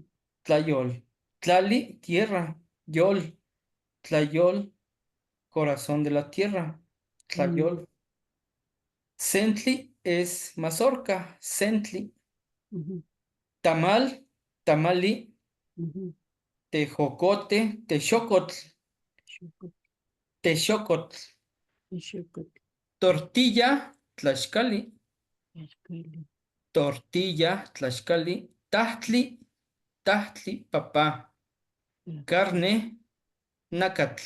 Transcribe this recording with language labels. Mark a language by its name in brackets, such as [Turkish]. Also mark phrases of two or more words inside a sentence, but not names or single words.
[Nahuatl languages] tlayol. Tlali, tierra. Yol, tlayol, [Spanish] corazón de la tierra. [Nahuatl languages] Tlayol. Centli es mazorca. Centli. Ujú. Tamal, tamali. Ujú. Tejocote, texocotl, Xocotl. texocotl. Xocotl. [Spanish] Tortilla, tlaxcali. [Nahuatl languages] Tlaxcali. Tortilla, tlaxcali. Tahtli, tahtli, papá. [Spanish] Carne, nácatl,